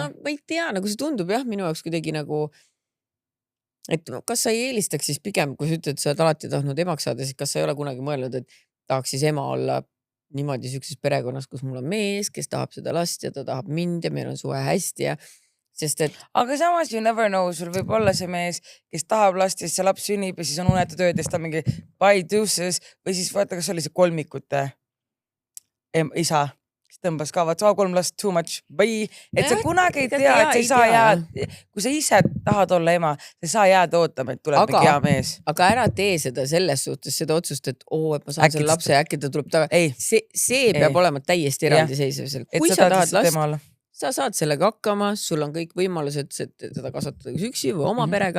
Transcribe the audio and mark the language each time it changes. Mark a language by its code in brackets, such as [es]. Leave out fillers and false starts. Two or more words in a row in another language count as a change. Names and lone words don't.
[et] no ma ei tea, nagu see tundub jah, minu jaoks kuidagi nagu, et kas sa ei eelistaks siis pigem, kui sa ütled, sa oled alati tahtnud emaks saada, siis kas sa ei ole kunagi mõelnud, et tahaks siis ema olla niimoodi siukses perekonnas, kus mul on mees, kes tahab seda last ja ta tahab mind ja meil on suhe hästi ja sest et aga samas [en] you never know, [et] sul võib olla see mees, kes tahab last ja siis see laps sünnib ja siis on unetud ööd ja siis ta mingi [en] bye deuces [et] või siis vaata, kas oli see kolmikute isa, kes tõmbas ka, vaata, 3 last [en] too much, bye, [et] et sa kunagi ei tea, et sa ei saa jääda, kui sa ise tahad olla ema, sa ei saa jääda ootama, et tuleb mingi hea mees. Aga ära tee seda selles suhtes, seda otsust, et et ma saan Äkki selle lapse ja äkki ta tuleb taga. Ei. See peab olema täiesti eraldiseisev. Kui sa tahad last, sa saad sellega hakkama, sul on kõik võimalused seda kasvatada üksi või oma perega.